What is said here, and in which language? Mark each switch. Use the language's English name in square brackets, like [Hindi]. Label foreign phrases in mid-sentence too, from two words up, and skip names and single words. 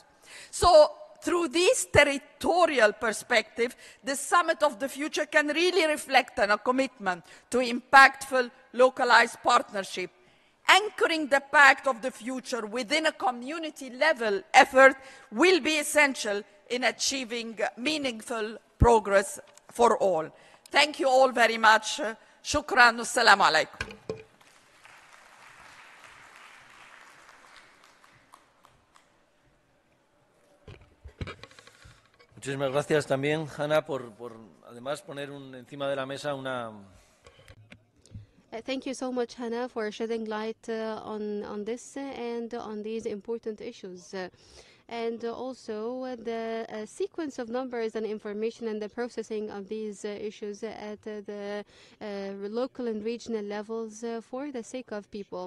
[English] So, through this territorial perspective, the Summit of the Future can really reflect on a commitment to impactful, localized partnership. Anchoring the Pact of the Future within a community-level effort will be essential in achieving meaningful progress for all. Thank you all very much. [Arabic] شكرا. السلام عليكم. [Spanish] Muchísimas gracias también, Hanna, por además poner encima de la mesa una... [English] Thank you so much, Hannah, for shedding light on this and on these important issues. And also the sequence of numbers and information and the processing of these issues at the local and regional levels for the sake of people.